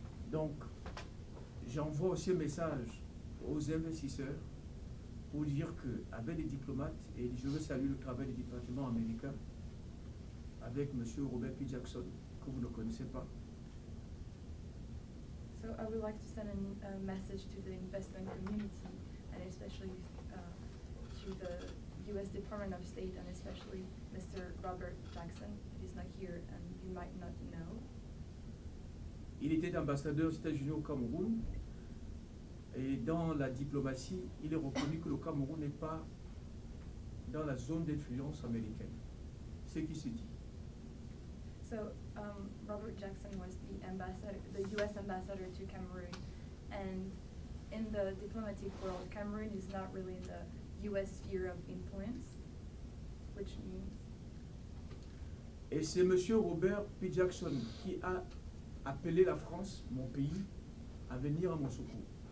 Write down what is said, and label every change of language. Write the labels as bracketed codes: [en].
[fr] Donc, j'envoie aussi un message aux investisseurs pour dire qu'avec les diplomates, et je veux saluer le travail des départements américains, avec M. Robert P. Jackson, que vous ne connaissez pas. [en] So I would like to send a message to the investment community, and especially to the U.S. Department of State, and especially Mr. Robert Jackson. He's not here, and you might not know. [fr] Il était ambassadeur aux États-Unis au Cameroun, et dans la diplomatie, il est reconnu que le Cameroun n'est pas dans la zone d'influence américaine. C'est ce qui se dit. [en] So Robert Jackson was the U.S. ambassador to Cameroon, and in the diplomatic world, Cameroon is not really in the U.S. sphere of influence, which means. [fr] Et c'est M. Robert P. Jackson qui a appelé la France, mon pays, à venir à mon secours.